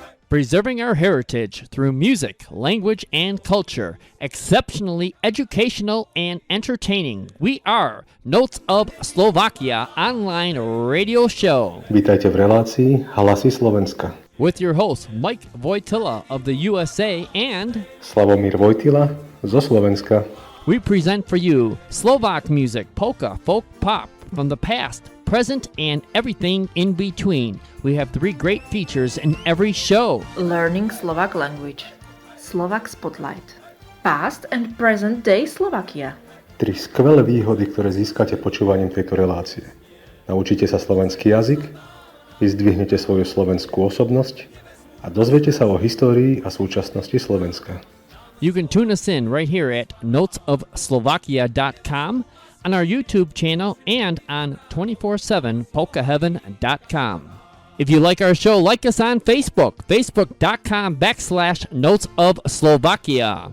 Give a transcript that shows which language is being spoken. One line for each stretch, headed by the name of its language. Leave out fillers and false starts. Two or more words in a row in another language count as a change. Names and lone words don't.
English: preserving our heritage through music, language, and culture. Exceptionally educational and entertaining. We are Notes of Slovakia online radio show.
Slovak: Vítajte v relácii Hlasy Slovenska.
English: With your host Mike Vojtila of the USA and
Slovak: Slavomír Vojtila zo Slovenska.
English: We present for you Slovak music, polka, folk, pop from the past, present, and everything in between. We have 3 great features in every show. Learning Slovak language, Slovak Spotlight, Past and Present Day Slovakia.
Slovak: 3 skvelé výhody, ktoré získate počúvaním tejto relácie. Naučíte sa slovenský jazyk, vyzdvihnete svoju slovenskú osobnosť a dozviete sa o histórii a súčasnosti Slovenska.
English: You can tune us in right here at notesofslovakia.com, on our YouTube channel, and on 247polkaheaven.com. If you like our show, like us on Facebook, facebook.com/notesofslovakia.